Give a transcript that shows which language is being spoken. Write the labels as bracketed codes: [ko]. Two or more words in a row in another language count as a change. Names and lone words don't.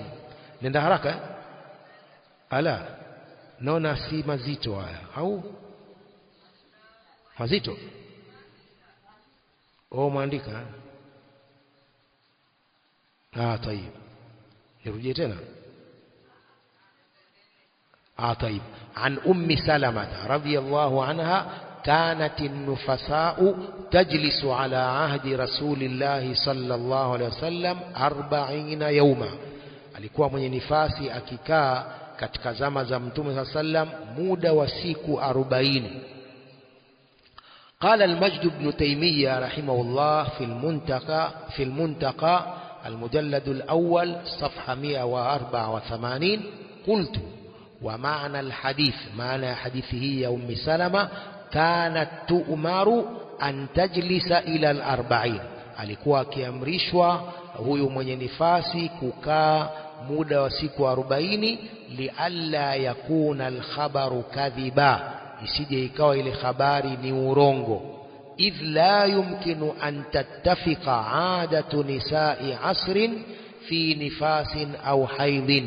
[sw] Nenda haraka ala, naona si mazito haya au mazito? Mwandika طيب, nirudie tena. [ar] طيب. عن أم سلمة رضي الله عنها كانت النفساء تجلس على عهد رسول الله صلى الله عليه وسلم 40 يوما, [sw] alikuwa mwenye nifasi akikaa katika zama za Mtume [ar] صلى الله عليه وسلم [sw] muda wa siku 40. [ar] قال المجد بن تيمية رحمه الله في المنتقى المجلد الأول صفحة 184, قلت: ومعنى الحديث, معنى حديثه يا أم سلمة كانت تؤمر أن تجلس إلى 40, [sw] alikuwa akiamrishwa huyu mwenye nifasi kukaa muda wa siku 40, [ar] لئلا يكون الخبر كاذبا, [sw] isije ikawa ile habari ni urongo. [ar] إذ لا يمكن أن تتفق عادة نساء عصر في نفاس أو حيض.